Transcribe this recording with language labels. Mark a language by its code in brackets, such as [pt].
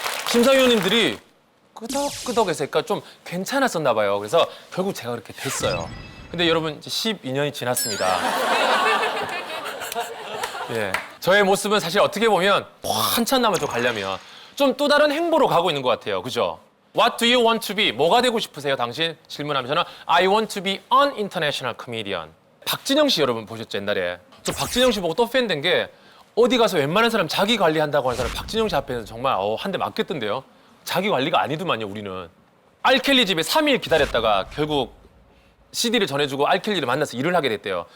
[ko] 심사위원님들이 끄덕끄덕해서 그러니까 좀 괜찮았었나 봐요. 그래서 결국 제가 그렇게 됐어요. 근데 여러분 이제 12년이 지났습니다. 예, 저의 모습은 사실 어떻게 보면 한참 남았죠. 가려면 좀 또 다른 행보로 가고 있는 것 같아요. 그죠? [en] What do you want to be? [ko] 뭐가 되고 싶으세요? 당신 질문하면 저는 [en] I want to be an international comedian. [ko] 박진영 씨 여러분 보셨죠? 옛날에 저 박진영 씨 보고 또 팬 된 게 어디 가서 웬만한 사람 자기 관리한다고 하는 사람 박진영 씨 앞에서 정말 한 대 맞겠던데요. 자기 관리가 아니더만요. 우리는 알켈리 집에 3일 기다렸다가 결국 CD를 전해주고 알켈리를 만나서 일을 하게 됐대요.